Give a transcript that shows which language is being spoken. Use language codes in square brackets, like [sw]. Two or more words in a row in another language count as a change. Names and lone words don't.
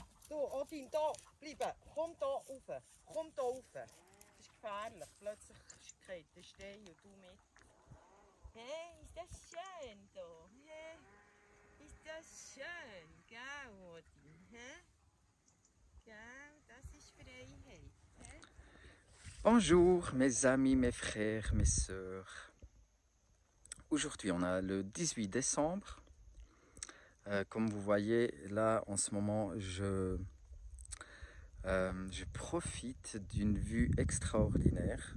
[de] Du, Odin, da bleiben. Komm da rauf. Komm da rauf. Das ist gefährlich. Plötzlich geht der Stein und du mit. Hey, ist das schön da? Hey, ist das schön, gell, Odin? Hey? Gell, das ist Freiheit. Hey? [fr] Bonjour mes amis, mes frères, mes sœurs. Aujourd'hui on a le 18 décembre. Comme vous voyez là en ce moment je profite d'une vue extraordinaire.